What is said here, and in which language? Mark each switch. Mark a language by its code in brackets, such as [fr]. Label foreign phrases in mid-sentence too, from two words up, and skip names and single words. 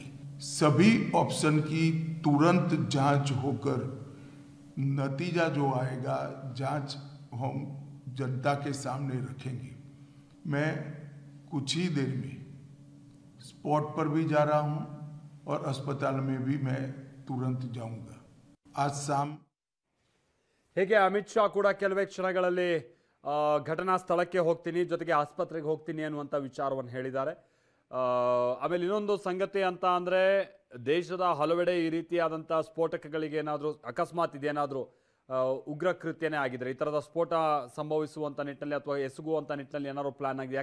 [hi] सभी ऑप्शन की तुरंत जांच होकर नतीजा जो आएगा जांच हम जनता के सामने रखेंगे। मैं कुछ ही देर में स्पॉट पर भी जा रहा हूं और अस्पताल में भी मैं तुरंत जाऊंगा। आज शाम [kn] ಹೇಗೆ ಅಮಿತ್ ಶಾ ಕೂಡ ಕೆಲವೇ ಕ್ಷಣಗಳಲ್ಲಿ ಘಟನಾ ಸ್ಥಳಕ್ಕೆ ಹೋಗ್ತೀನಿ, ಜೊತೆಗೆ ಆಸ್ಪತ್ರೆಗೆ ಹೋಗ್ತೀನಿ ಅನ್ನುವಂಥ ವಿಚಾರವನ್ನು ಹೇಳಿದ್ದಾರೆ. ಆಮೇಲೆ ಇನ್ನೊಂದು ಸಂಗತಿ ಅಂತ ಅಂದರೆ, ದೇಶದ ಹಲವೆಡೆ ಈ ರೀತಿಯಾದಂಥ ಸ್ಫೋಟಕಗಳಿಗೆ ಏನಾದರೂ ಅಕಸ್ಮಾತ್ ಇದೇನಾದರೂ ಉಗ್ರ ಕೃತ್ಯನೇ ಆಗಿದ್ರೆ, ಈ ಥರದ ಸ್ಫೋಟ ಸಂಭವಿಸುವಂಥ ನಿಟ್ಟಿನಲ್ಲಿ ಅಥವಾ ಎಸಗುವಂಥ ನಿಟ್ಟಿನಲ್ಲಿ ಏನಾದ್ರು ಪ್ಲಾನ್ ಆಗಿದೆ.